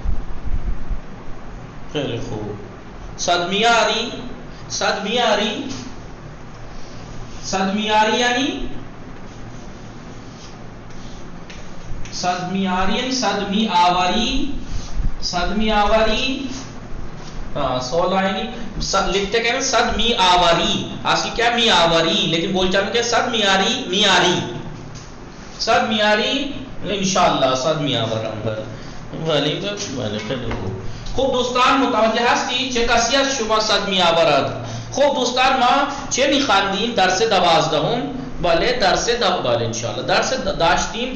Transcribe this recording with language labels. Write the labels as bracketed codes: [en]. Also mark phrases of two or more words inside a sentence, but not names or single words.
[fa] خیلی خوب. صد میاری یعنی صد میآوری. [ur] سولائنی لکھتے کہیں [fa] صد می آوری، [ur] اصل کیا [fa] می آوری، [ur] لیکن بول چاہتے کہ [fa] صد میاری [ur] انشاءاللہ [fa] صد می آورم. خوب دوستان متوجه هستی چه کسی از شما صد می آورد؟ خوب دوستان ما چه می خواندیم؟ درس 12. بله درس بله انشاءالله درس داشتیم.